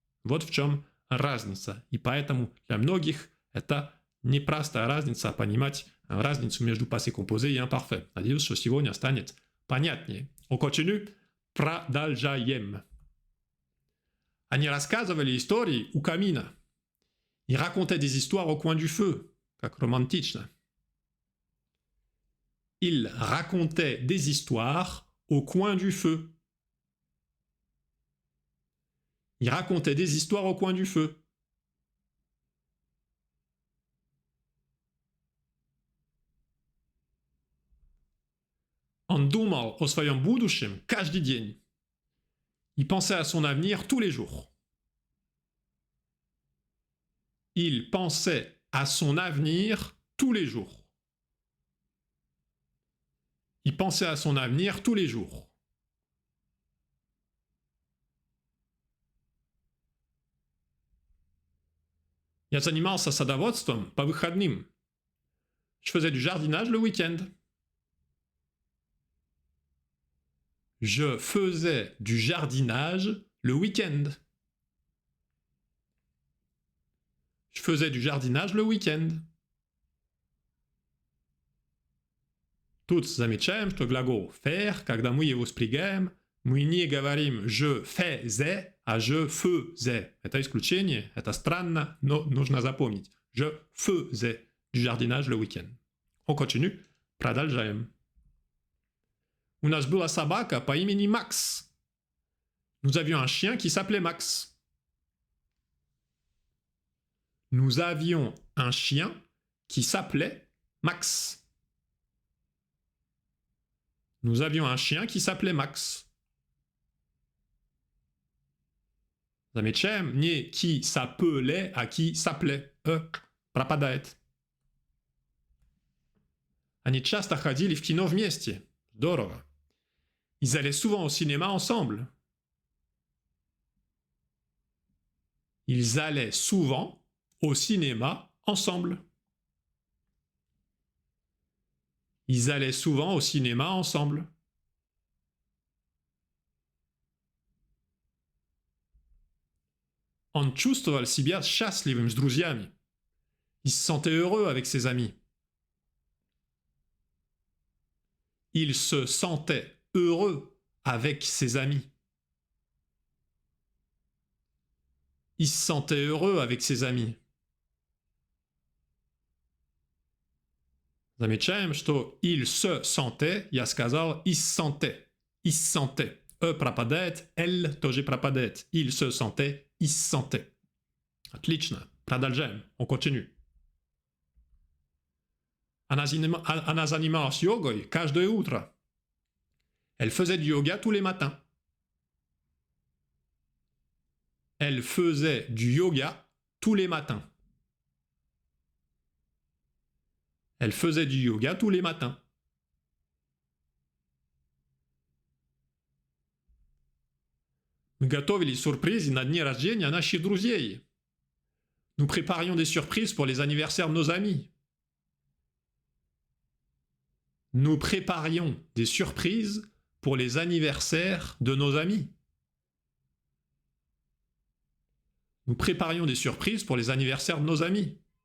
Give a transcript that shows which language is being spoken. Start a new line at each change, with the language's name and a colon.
Russian: Вот в чем разница. И поэтому для многих это не простая разница, а понимать разницу между passé composé и imparfait. Надеюсь, что сегодня станет понятнее.
French: On continue.
Russian: Продолжаем. Они рассказывали истории у камина.
French: Ils racontaient des histoires au coin du feu.
Russian: Как романтично.
French: Ils racontaient des histoires au coin du feu. Ils racontaient des histoires au coin du feu.
Russian: Он думал о своем будущем каждый день.
French: Il pensait à son avenir tous les jours. Il pensait à son avenir tous les jours. Il pensait à son avenir tous les jours.
Russian: Я занимался садоводством по выходным.
French: Je faisais du jardinage le week-end. Je faisais du jardinage le week-end. Je faisais du jardinage le week-end.
Russian: Тут замечаем, что глагол faire, когда мы его спрягаем, мы не говорим
French: je faisais,
Russian: а je faisais. Это исключение, это странно, но нужно запомнить.
French: Je faisais du jardinage le week-end. On continue.
Russian: Продолжаем. У нас была собака по имени Макс.
French: Nous avions un chien qui s'appelait Max. Nous avions un chien qui s'appelait Max. Nous avions un chien qui s'appelait Max.
Russian: Замечаем, не
French: qui s'appelait,
Russian: а qui s'appelait. Пропадает. Они часто ходили в кино вместе. Здорово.
French: Ils allaient souvent au cinéma ensemble. Ils allaient souvent au cinéma ensemble. Ils allaient souvent au cinéma ensemble.
Russian: Он чувствовал себя счастливым с друзьями.
French: Il se sentait heureux avec ses amis. Il se sentait heureux avec ses amis. Il se sentait heureux avec ses amis.
Russian: Замечаем, что
French: il se sentait,
Russian: я сказал il se sentait.
French: Il se sentait.
Russian: Пропадает, L тоже пропадает.
French: Il se sentait, il se sentait.
Russian: Отлично. Продолжаем.
French: On continue.
Russian: Она занималась йогой каждое утро.
French: Elle faisait du yoga tous les matins. Elle faisait du yoga tous les matins. Elle faisait du yoga tous les matins.
Russian: Мы готовили сюрпризы на дни рождения наших друзей.
French: Nous préparions des surprises pour les anniversaires de nos amis. Nous préparions des surprises pour les anniversaires de nos amis. Nous préparions des surprises pour les anniversaires de nos amis.